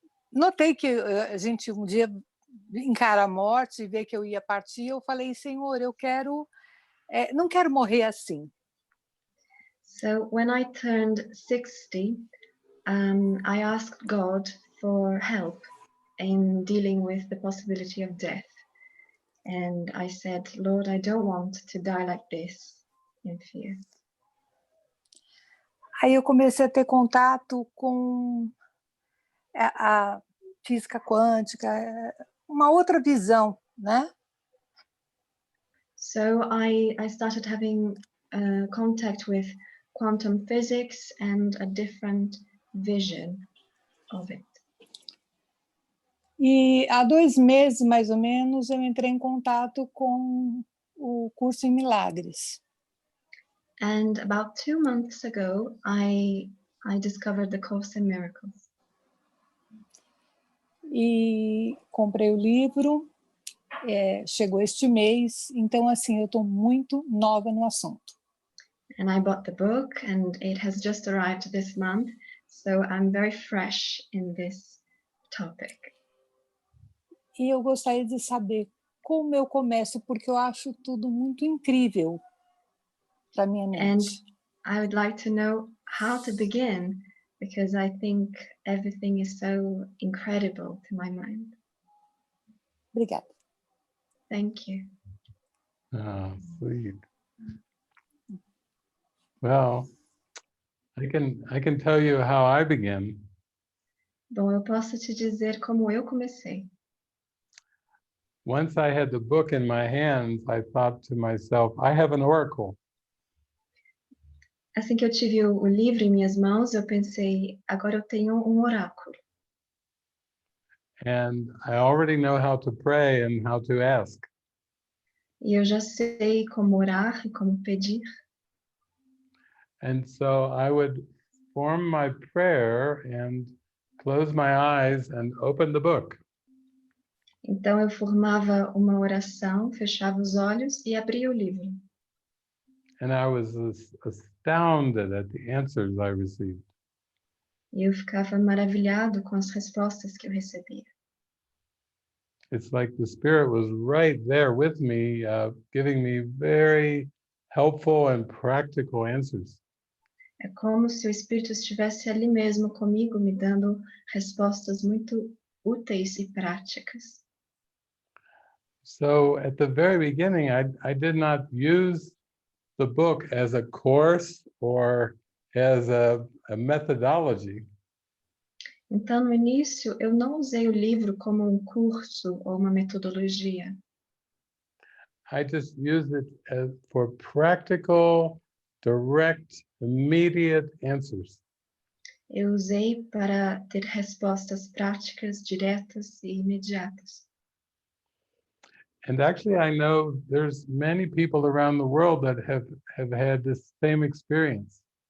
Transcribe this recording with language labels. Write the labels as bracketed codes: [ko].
[pt] Notei que a gente um dia encara a morte e vê que eu ia partir, eu falei, Senhor, não quero morrer assim. [en] So when I turned 60, I asked God for help in dealing with the possibility of death. And I said, Lord, I don't want to die like this, in fear. [pt] Aí eu comecei a ter contato com a física quântica, uma outra visão, né? [en] So I started having contact with quantum physics and a different vision of it. [pt] E há 2 meses, mais ou menos, eu entrei em contato com o curso em Milagres. [en] And about 2 months ago, I discovered the Course in Miracles. [pt] E comprei o livro, chegou este mês, então assim, eu estou muito nova no assunto. [en] And I bought the book, and it has just arrived this month, so I'm very fresh in this topic. [pt] E eu gostaria de saber como eu começo, porque eu acho tudo muito incrível para minha mente. [en] And I would like to know how to begin, because I think everything is so incredible to my mind. [pt] Obrigada. [en] Thank you. Oh, sweet. Well, I can tell you how I began. [pt] Bom, eu posso te dizer como eu comecei. [en] once I had the book in my hands, I thought to myself, I have an oracle. [pt] Assim que eu tive o livro em minhas mãos, eu pensei, agora eu tenho oráculo. [en] And I already know how to pray and how to ask. [pt] E eu já sei como orar e como pedir. [en] And so I would form my prayer and close my eyes and open the book. [pt] Então eu formava uma oração, fechava os olhos e abria o livro. [en] And I was astounded at the answers I received. [pt] E eu ficava maravilhado com as respostas que eu recebia. [en] It's like the Spirit was right there with me, giving me very helpful and practical answers. [pt] É como se o Espírito estivesse ali mesmo comigo, me dando respostas muito úteis e práticas. [en] So at the very beginning, I did not use the book as a course or as a methodology. [pt] Então, no início, eu não usei o livro como um curso ou uma metodologia. [en] I just used it for practical, direct, immediate answers. [pt] Eu usei para ter respostas práticas, diretas e imediatas. [en] And actually, I know there's many people around the world that have had this same experience.